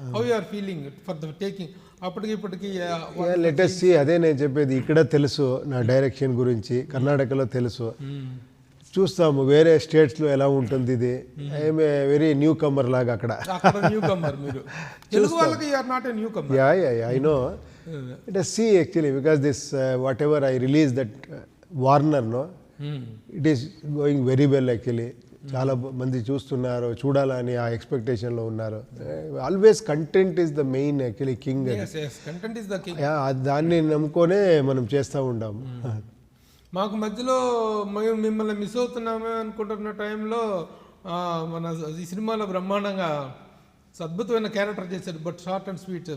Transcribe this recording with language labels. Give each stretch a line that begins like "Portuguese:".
English: How you are feeling for the taking? అప్పటికి
Telugu: latest C, అదే నేను చెప్పేది. ఇక్కడ తెలుసు నా డైరెక్షన్ గురించి, కర్ణాటకలో తెలుసు, చూస్తాము వేరే స్టేట్స్లో ఎలా ఉంటుంది.
English: ఇది I'm a very newcomer
Telugu: లాగా అక్కడ.
English: newcomer మీరు,
Telugu: తెలుగు వాళ్ళకి
English: You are not a newcomer. I know. Let us see actually, because this whatever I released that Warner, no, it is going very well actually.
Telugu: చాలా మంది చూస్తున్నారు, చూడాలని ఆ ఎక్స్పెక్టేషన్లో ఉన్నారు.
English: Always content is the main actually king. Content is the king.
Telugu: దాన్ని నమ్ముకొనే మనం చేస్తూ ఉంటాము. మాకు మధ్యలో మేము మిమ్మల్ని మిస్ అవుతున్నామే అనుకుంటున్న టైంలో మన ఈ సినిమాలో బ్రహ్మాండంగా అద్భుతమైన క్యారెక్టర్ చేశారు.
English: But short and sweet.